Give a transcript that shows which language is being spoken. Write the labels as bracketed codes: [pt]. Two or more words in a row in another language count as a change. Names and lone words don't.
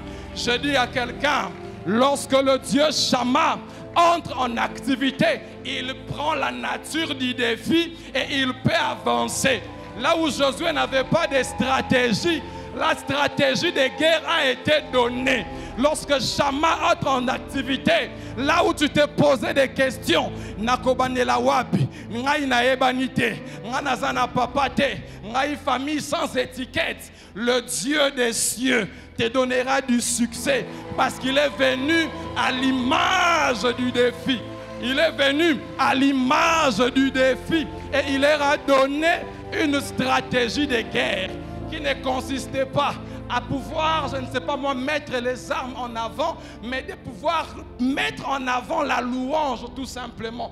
[fr] Je dis à quelqu'un, lorsque le Dieu Shama entre en activité, il prend la nature du défi et il peut avancer. Là où Josué n'avait pas de stratégie, la stratégie de guerre a été donnée. Lorsque Shama entre en activité, là où tu te posais des questions, [ln] nakobane la wapi, ngai na ebanite, nganazana papate, ngai [fr] famille sans étiquette, le Dieu des cieux te donnera du succès parce qu'il est venu à l'image du défi. Il est venu à l'image du défi et il leur a donné une stratégie de guerre qui ne consistait pas à pouvoir, je ne sais pas moi, mettre les armes en avant, mais de pouvoir mettre en avant la louange tout simplement.